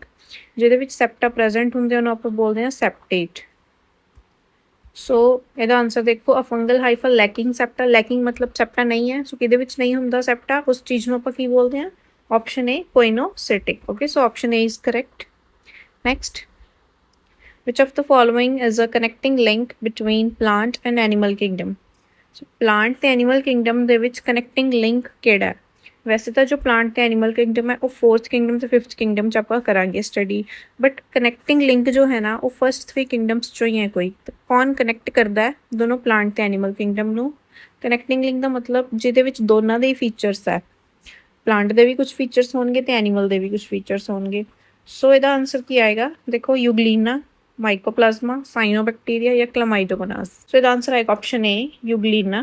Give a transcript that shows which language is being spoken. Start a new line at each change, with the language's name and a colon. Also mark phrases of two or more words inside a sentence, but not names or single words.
Punjabi: ਜਿਹਦੇ ਵਿੱਚ
English: septa present
Punjabi: ਹੁੰਦੇ ਉਹਨੂੰ ਆਪਾਂ ਬੋਲਦੇ ਹਾਂ ਸੈਪਟੇਟ। ਸੋ ਇਹਦਾ ਆਂਸਰ ਦੇਖੋ,
English: a fungal hypha lacking septa.
Punjabi: ਲੈਕਿੰਗ ਮਤਲਬ ਸੈਪਟਾ ਨਹੀਂ ਹੈ, ਸੋ ਕਿਹਦੇ ਵਿੱਚ ਨਹੀਂ ਹੁੰਦਾ ਸੈਪਟਾ, ਉਸ ਚੀਜ਼ ਨੂੰ ਆਪਾਂ ਕੀ ਬੋਲਦੇ ਹਾਂ,
English: option A coenocytic. Okay, so option A is correct. ਨੈਕਸਟ, which of the following is a connecting link between plant and animal kingdom?
Punjabi: So plant ਤੇ
English: animal kingdom
Punjabi: ਦੇ ਵਿੱਚ
English: connecting link
Punjabi: ਕਿਹੜਾ ਹੈ? ਵੈਸੇ ਤਾਂ ਜੋ plant ਤੇ
English: animal kingdom
Punjabi: ਹੈ ਉਹ
English: 4th kingdom
Punjabi: ਤੇ
English: 5th kingdom
Punjabi: 'ਚ ਆਪਾਂ ਕਰਾਂਗੇ ਸਟੱਡੀ,
English: but connecting link
Punjabi: ਜੋ ਹੈ ਨਾ ਉਹ
English: first 3 kingdoms
Punjabi: 'ਚੋਂ ਹੀ ਹੈ ਕੋਈ। ਤਾਂ ਕੌਣ ਕਨੈਕਟ ਕਰਦਾ ਹੈ ਦੋਨੋਂ plant ਤੇ
English: animal kingdom
Punjabi: ਨੂੰ?
English: connecting link
Punjabi: ਦਾ ਮਤਲਬ ਜਿਹਦੇ ਵਿੱਚ ਦੋਨਾਂ ਦੇ ਹੀ ਫੀਚਰਸ ਹੈ, ਪਲਾਂਟ ਦੇ ਵੀ ਕੁਝ ਫੀਚਰਸ ਹੋਣਗੇ ਤੇ ਐਨੀਮਲ ਦੇ ਵੀ ਕੁਝ ਫੀਚਰਸ ਹੋਣਗੇ। ਸੋ ਇਹਦਾ ਆਂਸਰ ਕੀ ਆਏਗਾ ਦੇਖੋ, ਯੂਗਲੀਨਾ, ਮਾਈਕੋਪਲਾਜ਼ਮਾ, ਸਾਈਨੋਬੈਕਟੀਰੀਆ ਜਾਂ ਕਲਾਮਾਈਡੋਮੋਨਾਸ। ਸੋ ਇਹਦਾ ਆਂਸਰ ਆਏਗਾ
English: option A,
Punjabi: ਯੂਗਲੀਨਾ।